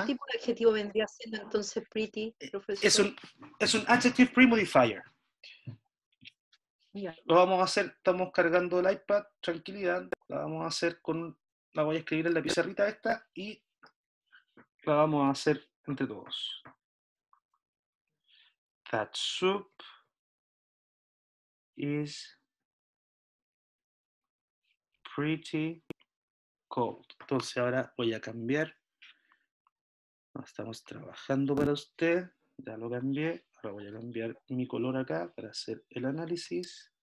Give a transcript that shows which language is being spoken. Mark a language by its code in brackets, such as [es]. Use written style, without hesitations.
[es] ¿Qué tipo de adjetivo vendría siendo entonces pretty, profesor? Es un adjective pre-modifier. [en] Yeah. [es] Lo vamos a hacer, estamos cargando el iPad, tranquilidad. La vamos a hacer la voy a escribir en la pizarrita esta y la vamos a hacer entre todos. [en] That soup is pretty cold. [es] Entonces ahora voy a cambiar. Estamos trabajando para usted. Ya lo cambié. Ahora voy a cambiar mi color acá para hacer el análisis.